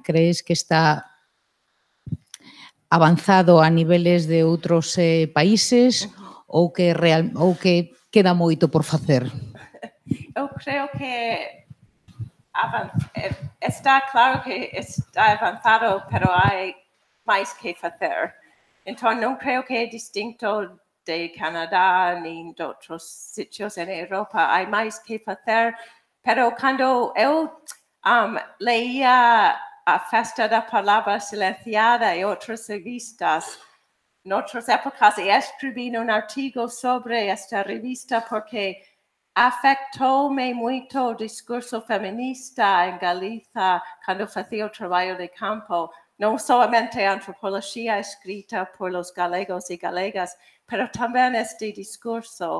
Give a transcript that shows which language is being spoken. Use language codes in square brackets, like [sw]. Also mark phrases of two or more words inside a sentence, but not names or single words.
[gl] Crees que está avanzado a niveles de outros países ou que queda moito por facer? [pt] Eu creo que está claro que está avançado, pero há mais que fazer. Então, não creio que é distinto de Canadá nem de outros sítios na Europa. Há mais que fazer, pero quando eu leía a Festa da Palavra Silenciada e outras revistas, em outras épocas, e escrevi um artigo sobre esta revista porque afetou-me muito o discurso feminista em Galiza quando fazia o trabalho de campo, não somente a antropologia escrita por os galegos e galegas, mas também este discurso.